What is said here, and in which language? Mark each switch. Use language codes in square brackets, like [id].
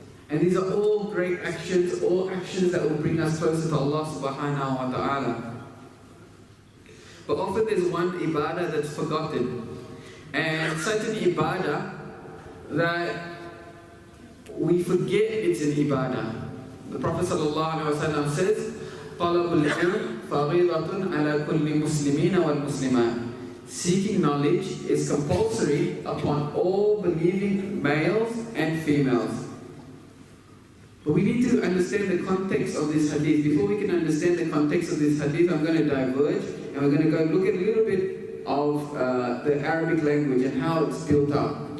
[en] And these are all great actions, all actions that will bring us closer to Allah subhanahu wa ta'ala. But often there's one ibadah that's forgotten. And such an ibadah that we forget it's an ibadah. The Prophet ﷺ says, [ar] طَلَبُ الْعِلْمِ فَرِيضَةٌ عَلَى كُلِّ مُسْلِمِينَ وَالْمُسْلِمَاتِ. [en] Seeking knowledge is compulsory upon all believing males and females. But we need to understand the context of this hadith. Before we can understand the context of this hadith, I'm going to diverge and we're going to go look at a little bit of the Arabic language and how it's built up.